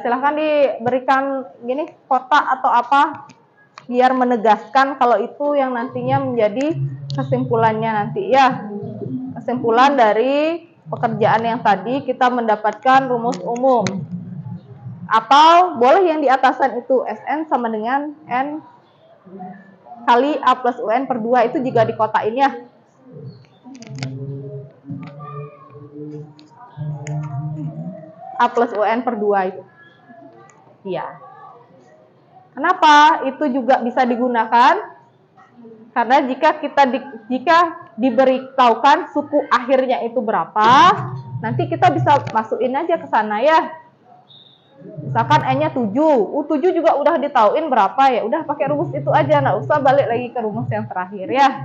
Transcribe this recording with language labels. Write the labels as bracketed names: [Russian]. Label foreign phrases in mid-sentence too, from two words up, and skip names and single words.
[Indonesian] Silahkan diberikan gini kotak atau apa biar menegaskan kalau itu yang nantinya menjadi kesimpulannya nanti ya. Kesimpulan dari pekerjaan yang tadi kita mendapatkan rumus umum. Atau boleh yang di atasan itu SN sama dengan N kali A plus UN per 2, itu juga dikotakin ya. A plus UN per 2 itu. Iya. Kenapa itu juga bisa digunakan? Karena jika diberitahukan suku akhirnya itu berapa, nanti kita bisa masukin aja ke sana ya. Misalkan N-nya 7, 7 juga udah ditauin berapa ya, udah pakai rumus itu aja, nggak usah balik lagi ke rumus yang terakhir ya.